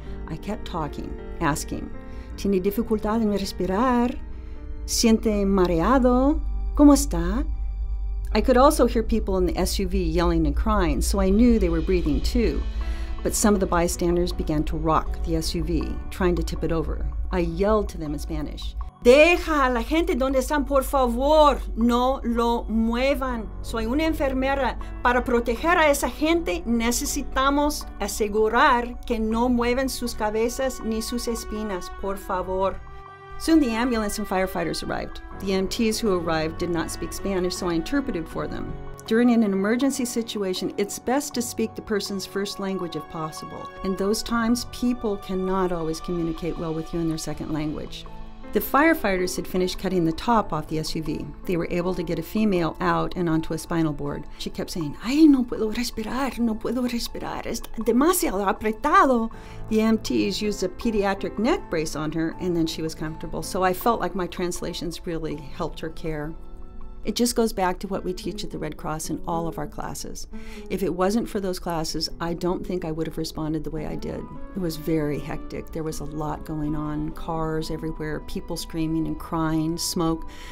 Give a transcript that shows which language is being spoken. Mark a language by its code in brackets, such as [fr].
[en] I kept talking, asking, [es] ¿Tiene dificultad en respirar? ¿Siente mareado? ¿Cómo está? [en] I could also hear people in the SUV yelling and crying, so I knew they were breathing too. But some of the bystanders began to rock the SUV, trying to tip it over. I yelled to them in Spanish, [es] Deja a la gente donde están, por favor, no lo muevan. Soy una enfermera. Para proteger a esa gente necesitamos asegurar que no mueven sus cabezas ni sus espinas, por favor. [en] Soon the ambulance and firefighters arrived. The EMTs who arrived did not speak Spanish, so I interpreted for them. During an emergency situation, it's best to speak the person's first language if possible. In those times, people cannot always communicate well with you in their second language. The firefighters had finished cutting the top off the SUV. They were able to get a female out and onto a spinal board. She kept saying, [es] Ay, no puedo respirar, no puedo respirar, es demasiado apretado. [en] The EMTs used a pediatric neck brace on her, and then she was comfortable. So I felt like my translations really helped her care. It just goes back to what we teach at the Red Cross in all of our classes. If it wasn't for those classes, I don't think I would have responded the way I did. It was very hectic. There was a lot going on, cars everywhere, people screaming and crying, smoke.